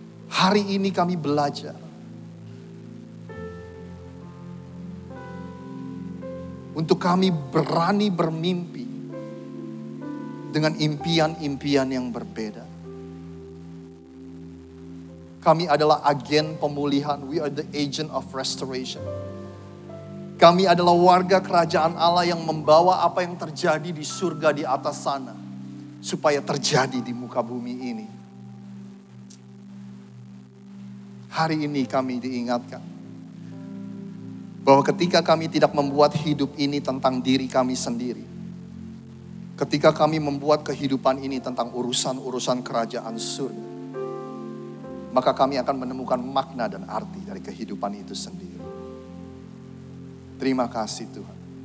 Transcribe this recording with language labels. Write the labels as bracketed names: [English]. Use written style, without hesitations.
[Indonesian] Hari ini kami belajar untuk kami berani bermimpi dengan impian-impian yang berbeda. Kami adalah agen pemulihan. [English] We are the agent of restoration. [Indonesian] Kami adalah warga kerajaan Allah yang membawa apa yang terjadi di surga di atas sana, supaya terjadi di muka bumi ini. Hari ini kami diingatkan bahwa ketika kami tidak membuat hidup ini tentang diri kami sendiri, ketika kami membuat kehidupan ini tentang urusan-urusan kerajaan surga, maka kami akan menemukan makna dan arti dari kehidupan itu sendiri. Terima kasih Tuhan.